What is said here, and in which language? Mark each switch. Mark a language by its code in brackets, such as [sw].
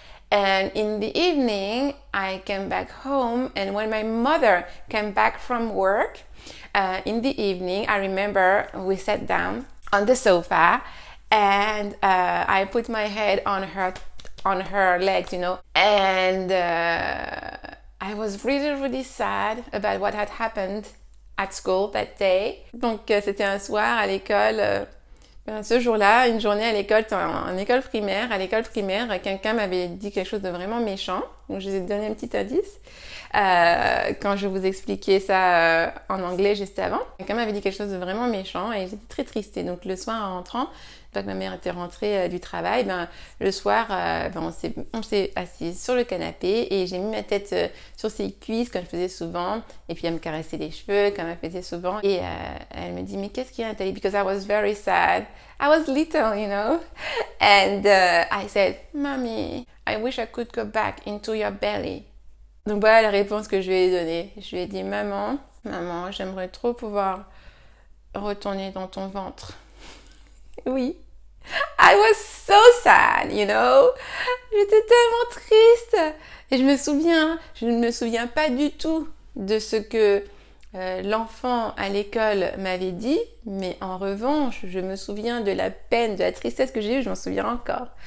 [en] And in the evening, I came back home, and when my mother came back from work, in the evening, I remember we sat down on the sofa, and I put my head on her legs, you know, and I was really sad about what had happened at school that day. [fr] Donc c'était un soir à l'école. Ce jour-là, une journée à l'école, en école primaire, quelqu'un m'avait dit quelque chose de vraiment méchant. Donc, je vous ai donné un petit indice. Quand je vous expliquais ça en anglais juste avant, quelqu'un m'avait dit quelque chose de vraiment méchant et j'étais très triste. Et donc, le soir, en rentrant, quand ma mère était rentrée du travail, le soir, on s'est assis sur le canapé et j'ai mis ma tête sur ses cuisses comme je faisais souvent. Et puis, elle me caressait les cheveux comme elle faisait souvent. Et elle me dit, mais qu'est-ce qu'il y a, Nathalie? [en] Because I was very sad. I was little, you know. And I said, Mommy, I wish I could go back into your belly. [fr] Donc voilà la réponse que je lui ai donnée. Je lui ai dit, maman, j'aimerais trop pouvoir retourner dans ton ventre. Oui. [en] I was so sad, you know. [fr] J'étais tellement triste. Et je ne me souviens pas du tout de ce que l'enfant à l'école m'avait dit, mais en revanche, je me souviens de la peine, de la tristesse que j'ai eue, je m'en souviens encore.